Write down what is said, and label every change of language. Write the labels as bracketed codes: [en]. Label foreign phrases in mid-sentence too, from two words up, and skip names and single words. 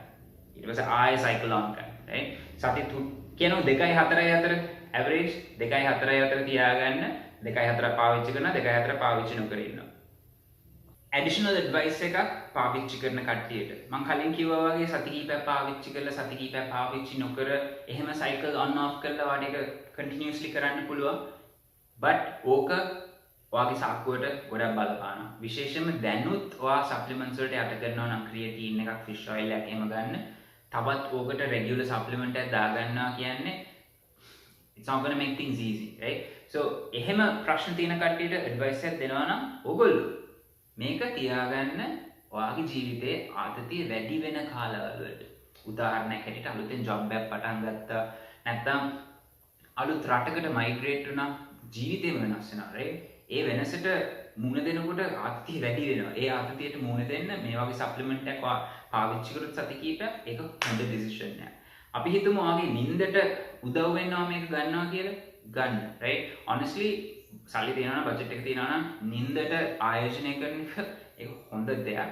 [si] ඊට පස්සේ ආයෙ [en] cycle on [si] ගන්න. right? සති කියනවා 2යි 4යි අතර average 2යි 4යි අතර තියාගන්න 2යි 4ක් පාවිච්චි කරනවා 2යි 4ක් පාවිච්චි නොකර ඉන්නවා. [en] additional advice [si] එකක් පාවිච්චි කරන කට්ටියට මම කලින් කිව්වා වගේ සති කීපයක් පාවිච්චි කරලා සති කීපයක් පාවිච්චි නොකර එහෙම [en] cycle on off [si] කරලා වාට එක continuously කරන්න පුළුවන්. but ඕක ඔයාගේ සාක්කුවට ගොඩක් බලපානවා. විශේෂයෙන්ම දැනුත් ඔයා supplements වලට යට කරනවා නම් creatine එකක් fish oil එකක් එහෙම ගන්න. තවත් ඕකට regular supplement එකක් දාගන්නවා කියන්නේ [en] it's not going to make things easy, right? [si] so එහෙම ප්‍රශ්න තියෙන කට්ටියට advice එකක් දෙනවා නම් ඕගොල්ලෝ මේක තියාගන්න ඔයාගේ ජීවිතයේ ආතතිය වැඩි වෙන කාලවල වලට. උදාහරණයක් හැටියට අලුතෙන් job එකක් පටන් ගත්තා නැත්නම් අලුත් රටකට migrate වුණා ජීවිතේම වෙනස් වෙනවා right ඒ වෙනසට මුහුණ දෙනකොට ආතතිය වැඩි වෙනවා ඒ ආතතියට මුහුණ දෙන්න මේ වගේ සප්ලිමන්ට් එකක් පාවිච්චි කරොත් සති කීපයක් ඒක හොඳ ඩිසිෂන් එකක් අපි හිතමු ආගේ නිින්දට උදව් වෙනවා මේක ගන්නවා කියලා ගන්න [en] right honestly [si] සල්ලි තියෙනවා නම් බජට් එක තියෙනවා නම් නින්දට ආයෝජනය කරන එක ඒක හොඳ දෙයක්.